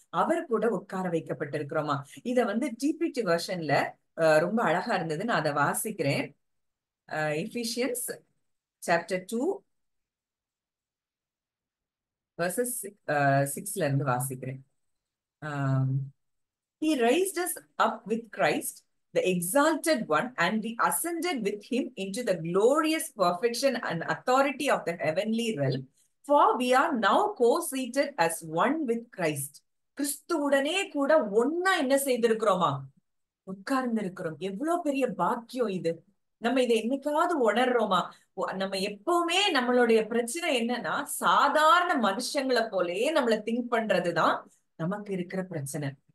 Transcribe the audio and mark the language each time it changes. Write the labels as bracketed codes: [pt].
[ta] அவர் கூட உட்கார வைக்கப்பட்டிருக்கிறோமா? இத வந்து டிபிடி வெர்ஷன்ல ரொம்ப அழகா இருந்தது. நான் அதை வாசிக்கிறேன். எபிசியன்ஸ் சாப்டர் 2 verses 6ல இருந்து வாசிக்கிறேன். [en] He raised us up with Christ, the exalted one, and we ascended with him into the glorious perfection and authority of the heavenly realm. For we are now co-seated as one with Christ. [ta] கிறிஸ்துவுடனே கூட ஒன்னா என்ன செய்திருக்கிறோமா? உட்கார்ந்து இருக்கிறோம். எவ்வளவு பெரிய பாக்கியம் இது! நம்ம இதை என்னைக்காவது உணர்றோமா? நம்ம எப்பவுமே நம்மளுடைய பிரச்சனை என்னன்னா, சாதாரண மனுஷங்களை போலயே நம்மள திங்க் பண்றதுதான் நமக்கு இருக்கிற பிரச்சனை.